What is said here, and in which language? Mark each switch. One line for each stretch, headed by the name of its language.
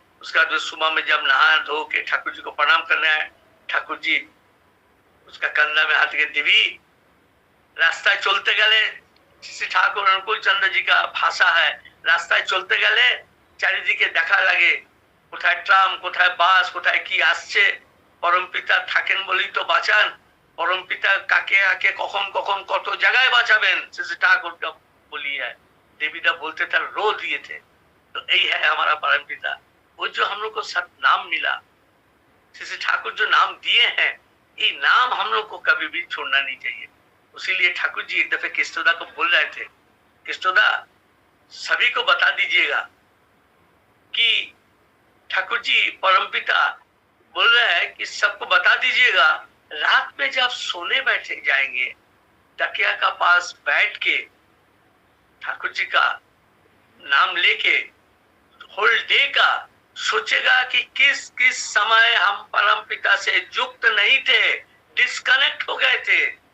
Hindi: उसका जो सुबह में जब नहा धो के ठाकुर जी को प्रणाम करने आए, ठाकुर जी उसका कंधा में हाथ के, देवी रास्ता चलते गले, श्री ठाकुर अनुकूल चंद्र जी का भाषा है, रास्ता चलते गले चारिदिके
Bangla: দেখা লাগে, কোথায় ট্রাম কোথায় বাস কোথায় কি আসছে, পরম পিতা থাকেন বলেই তো বাঁচান। পরম পিতা কাকে কাকে কখন কখন কত জায়গায় বাঁচাবেন, শ্রী ঠাকুর
Hindi: का बोली है। देवीदा बोलते थे, रो दिए थे। तो यही है हमारा परम पिता। वो जो हम लोग को सत नाम मिला, श्री ठाकुर जो नाम दिए हैं, ये नाम हम लोग को कभी भी छोड़ना नहीं चाहिए। उसीलिए ठाकुर जी एक दफे कृष्णोदा को बोल रहे थे, कृष्णोदा सभी को बता दीजिएगा कि ठाकुर जी परमपिता बोल रहे हैं कि सबको बता दीजिएगा, रात में जब सोने बैठे जाएंगे, तकिया का पास बैठ के ठाकुर जी का नाम लेके होल डे का सोचेगा कि किस किस समय हम परम पिता से युक्त नहीं थे, डिस्कनेक्ट हो गए थे।